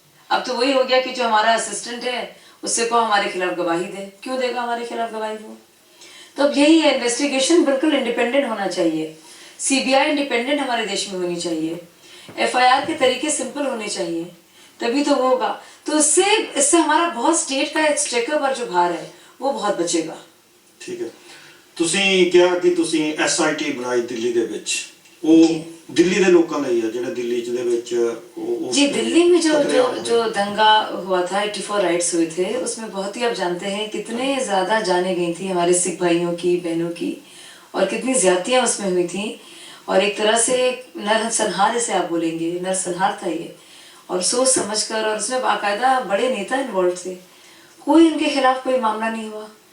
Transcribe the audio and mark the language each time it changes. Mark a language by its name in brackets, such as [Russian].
[Hindi] अब तो वही हो गया कि जो हमारा असिस्टेंट है उससे को हमारे खिलाफ गवाही दे, क्यों देगा हमारे खिलाफ गवाही वो? तो अब यही है, इन्वेस्टिगेशन बिल्कुल इंडिपेंडेंट होना चाहिए, सीबीआई इंडिपेंडेंट हमारे देश में होनी चाहिए, एफआईआर के तरीके सिंपल होने चाहिए, तभी तो वो होगा। तो इससे हमारा बहुत स्टेट का स्टेकर पर जो भार है वो बहुत बचेगा। ठीक है, [Punjabi] ਤੁਸੀਂ ਕਿਹਾ ਕਿ ਤੁਸੀਂ ਐਸਆਈਟੀ ਬਣਾਈ ਦਿੱਲੀ ਦੇ ਵਿੱਚ, ਉਹ ਦਿੱਲੀ ਦੇ ਲੋਕਾਂ ਲਈ ਹੈ ਜਿਹੜੇ ਦਿੱਲੀ ਚ ਦੇ ਵਿੱਚ [Hindi] जी दिल्ली में जो दंगा हुआ था, 84 राइट्स हुए थे, उसमें बहुत ही आप जानते हैं कितने ज्यादा जाने गई थी हमारे सिख भाइयों की, बहनों की, और कितनी ज्यादतियां उसमें हुई थी, और एक तरह से नरसंहार इसे आप बोलेंगे, नरसंहार था ये, और सोच समझकर, और उसमें बाकायदा बड़े नेता इन्वॉल्व थे, कोई उनके खिलाफ कोई मामला नहीं हुआ।